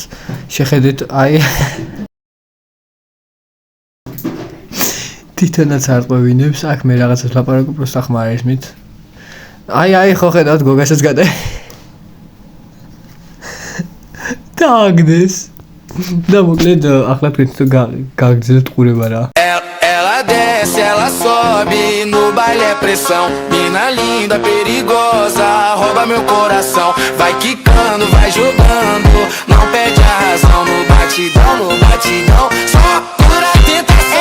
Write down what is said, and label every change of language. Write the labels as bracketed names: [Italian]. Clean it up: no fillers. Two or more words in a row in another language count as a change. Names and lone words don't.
[Georgian] შეხედეთ, აი თვითონაც არ ყვევინებს, აქ მე რაღაცას ლაპარაკობ, პროსტა ხმა არ ესმით. აი, ხო ხედავთ გოგასაც დააგდეს. და მოკლედ ახლა თქვენ გაგრძელებთ ყურება რა. [Portuguese] Ela desce, ela sobe, no baile é pressão. Mina linda, perigosa, rouba meu coração. Vai quicando, vai jogando, não perde a razão. No batidão, só pura tentação.